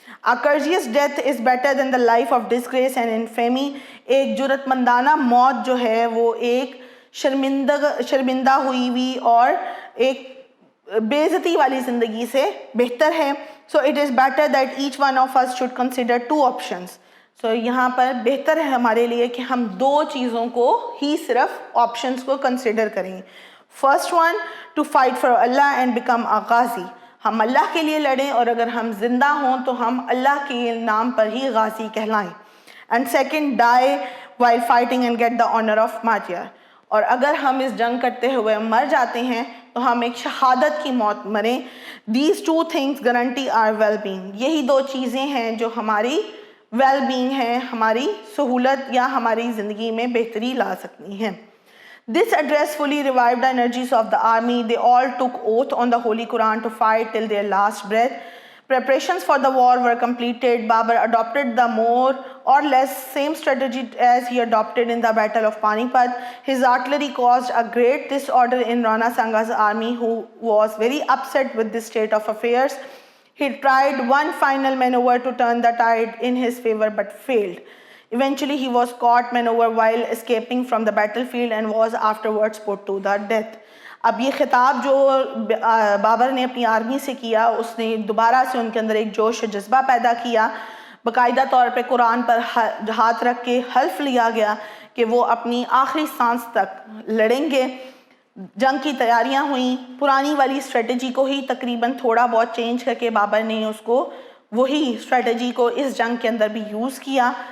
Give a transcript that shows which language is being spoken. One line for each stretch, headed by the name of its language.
English: A courteous death is better than the life of disgrace and infamy.
Urdu: ایک جرت مندانہ موت جو ہے وہ ایک شرمندہ ہوئی ہوئی اور ایک بے عزتی والی زندگی سے بہتر ہے.
English: So it is better that each one of us should consider two options.
Urdu: So یہاں پر بہتر ہے ہمارے لیے کہ ہم دو چیزوں کو ہی صرف آپشنز کو کنسیڈر کریں.
English: First one, to fight for Allah and become a ghazi.
Urdu: ہم اللہ کے لیے لڑیں اور اگر ہم زندہ ہوں تو ہم اللہ کے نام پر ہی غازی کہلائیں.
English: And second, die while fighting and get the honor of martyr.
Urdu: اور اگر ہم اس جنگ کرتے ہوئے مر جاتے ہیں تو ہم ایک شہادت کی موت مریں.
English: These two things guarantee our well-being.
Urdu: یہی دو چیزیں ہیں جو ہماری ویل بینگ ہیں، ہماری سہولت یا ہماری زندگی میں بہتری لا سکتی ہیں.
English: This address fully revived the energies of the army. They all took oath on the Holy Quran to fight till their last breath. Preparations for the war were completed. Babur adopted the more or less same strategy as he adopted in the Battle of Panipat. His artillery caused a great disorder in Rana Sanga's army, who was very upset with this state of affairs. He tried one final maneuver to turn the tide in his favor but failed. Eventually he was caught maneuver while escaping from the battlefield and was afterwards put to the death.
Urdu: اب یہ خطاب جو بابر نے اپنی army سے کیا، اس نے دوبارہ سے ان کے اندر ایک جوش و جذبہ پیدا کیا. باقاعدہ طور پہ قرآن پر ہاتھ رکھ کے حلف لیا گیا کہ وہ اپنی آخری سانس تک لڑیں گے. جنگ کی تیاریاں ہوئیں. پرانی والی اسٹریٹجی کو ہی تقریباً تھوڑا بہت چینج کر کے بابر نے اس کو وہی اسٹریٹجی کو اس جنگ کے اندر بھی یوز کیا.